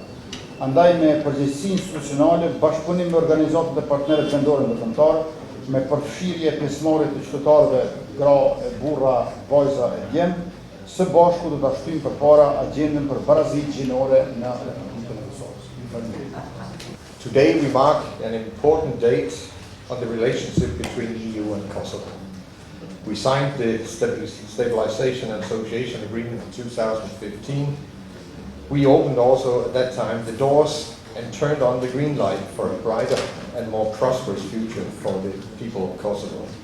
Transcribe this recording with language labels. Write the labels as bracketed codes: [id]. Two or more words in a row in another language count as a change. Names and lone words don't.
[sq] Andaj me përgjegjësi institucionale, bashkëpunim me organizatat e partnerët vendore ndërkombëtar, me përfshirje pjesëmarrje të qytetarëve, gra, burra, vajza e djemë, së bashku do ta shtyjmë përpara agjendën për barazitë gjinore në Republikën e Kosovës. [en] Today we mark an important date on the relationship between the EU and Kosovo. We signed the Stabilization and Association Agreement in 2015. We opened also at that time the doors and turned on the green light for a brighter and more prosperous future for the people of Kosovo.